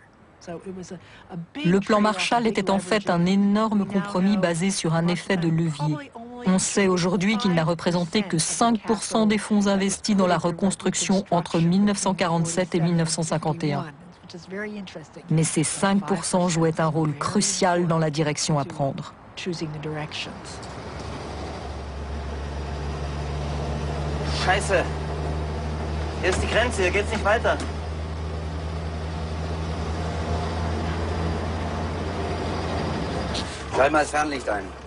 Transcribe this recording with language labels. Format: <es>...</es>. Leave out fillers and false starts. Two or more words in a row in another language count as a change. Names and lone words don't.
<fr>Le plan Marshall était en fait un énorme compromis basé sur un effet de levier. On sait aujourd'hui qu'il n'a représenté que 5% des fonds investis dans la reconstruction entre 1947 et 1951. Mais ces 5% jouaient un rôle crucial dans la direction à prendre.</fr> <de>Scheiße. Hier ist die Grenze, hier geht's nicht weiter. Schalt mal das Fernlicht ein.</de>